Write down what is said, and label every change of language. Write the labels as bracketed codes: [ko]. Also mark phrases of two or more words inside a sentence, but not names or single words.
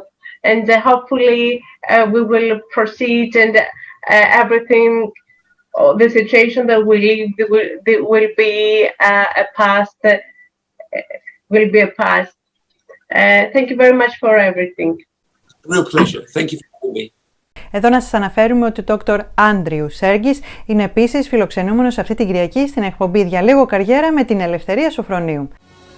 [en] And hopefully we will proceed and everything, the situation that we live will be a past. Will be a past. Thank you very much for everything. Real pleasure. Thank you for having me. [el] Εδώ να σας αναφέρουμε ότι ο δόκτωρ Andrew Sergis είναι επίσης φιλοξενούμενος αυτή την Κυριακή στην εκπομπή Διαλέγω Καριέρα με την Ελευθερία Σωφρονίου.